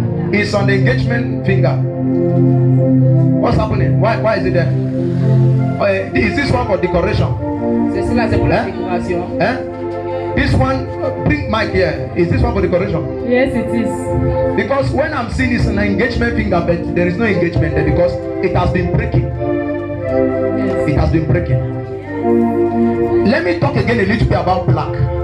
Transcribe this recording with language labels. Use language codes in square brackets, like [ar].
[en] It's on the engagement finger. What's happening? Why is it there? Is this one for decoration? [fr] C'est cela, c'est pour la décoration. [en] This one, bring mic here. Is this one for decoration? Yes, it is. Because when I'm seeing it's an engagement finger, but there is no engagement there because it has been breaking. Yes. It has been breaking. Let me talk again a little bit about black.